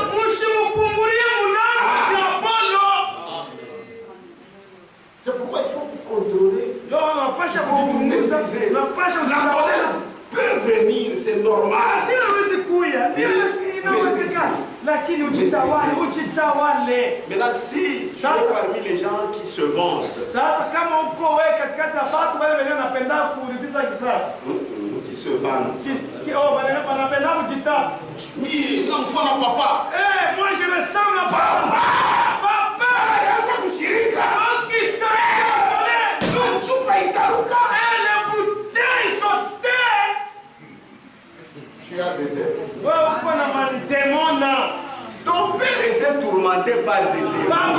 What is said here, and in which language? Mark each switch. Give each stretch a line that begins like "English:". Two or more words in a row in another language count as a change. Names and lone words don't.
French: C'est pourquoi il faut vous contrôler. La colère peut venir, c'est normal.
Swahili: Lakini ujitawale.
French: Maintenant, si tu es parmi les gens qui se vantent,
Swahili: sasa kama uko wewe katikati ya watu wale wenye wanapenda kulipiza kisasi,
French: qui se vantent,
Swahili: wanapenda kujitapa.
French: Oui, l'enfant n'a papa. Moi je ressemble à papa. Papa. Parce qu'il s'appelle. Les bouteilles sautaient. Tu as des démons. Ton père était tourmenté par des démons.